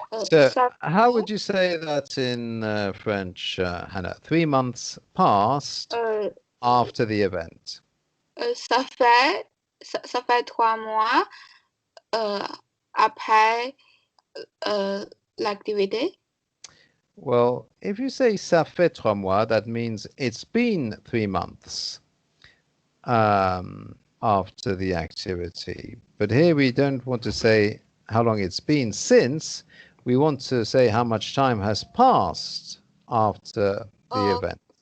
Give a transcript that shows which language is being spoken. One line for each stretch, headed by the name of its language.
English: So, how would you say that in French, Hannah? 3 months passed after the event.
French: Ça fait 3 mois après l'activité.
English: Well, if you say
French: ça fait 3 mois,
English: that means it's been 3 months after the activity. But here we don't want to say how long it's been since. We want to say how much time has passed after the event.